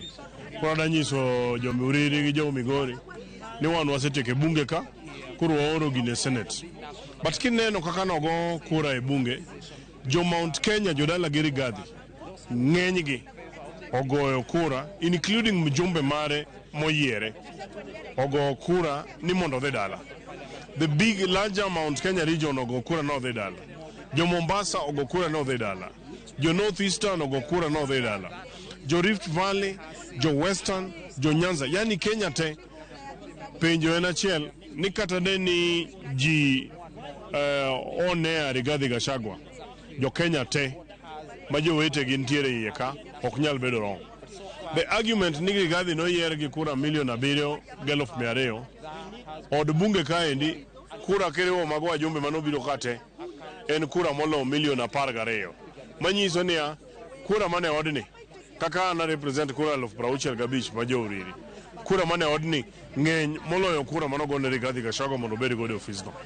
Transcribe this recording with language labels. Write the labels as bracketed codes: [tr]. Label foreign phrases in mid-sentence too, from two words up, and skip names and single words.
[luo] Koro danyiso jo Uriri gi jo Migori ni wan wasetieko e bunge ka, koro waoro gine Senate. But kineno kaka nogo kura e bunge, jo Mount Kenya, jo dala gi Rigathi, ng'enygi ogoyo kura, including mjumbe mare moyiere, ogo kura ni mondo dhi dala. [en] The larger Mount Kenya region [luo] ogo kura no dhi dala. Jo Mombasa ogo kura no dhi dala. Jo North Eastern ogo kura no dhi dala. Jo Rift Valley, jo Western, jo Nyanza, yani Kenya te penjo en achiel ni kata de ni ji onea Rigathi Gachagua, jo Kenya te ma jowete gin tiere iye ka ok nyal bedo wrong. [en] The argument [luo] ni Rigathi noyier gi kura 700,200 od bunge kaendi kura kiriwo mago wajumbe manobiro kate en kura molo 12,000,000 manyiso niya kura mane odni kaka ana represent kura 65,000 ma jo Uriri, kura mane odni ng'eny moloyo kura manogone Rigathi Gachagua mondo bed godo office no.